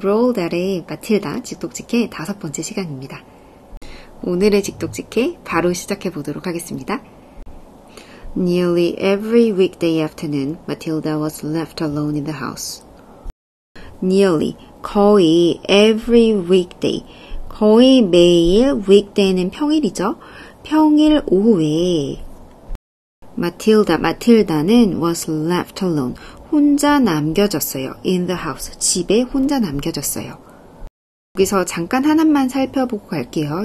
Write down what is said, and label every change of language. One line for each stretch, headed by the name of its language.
Korean: 로울달의 마틸다 직독직해 5번째 시간입니다. 오늘의 직독직해 바로 시작해 보도록 하겠습니다.
English: Nearly every weekday afternoon, Matilda was left alone in the house.
Korean: Nearly, 거의
English: every weekday,
Korean: 거의 매일 weekday는 평일이죠. 평일 오후에 마틸다는
English: was left alone,
Korean: 혼자 남겨졌어요.
English: in the house,
Korean: 집에 혼자 남겨졌어요. 여기서 잠깐 하나만 살펴보고 갈게요.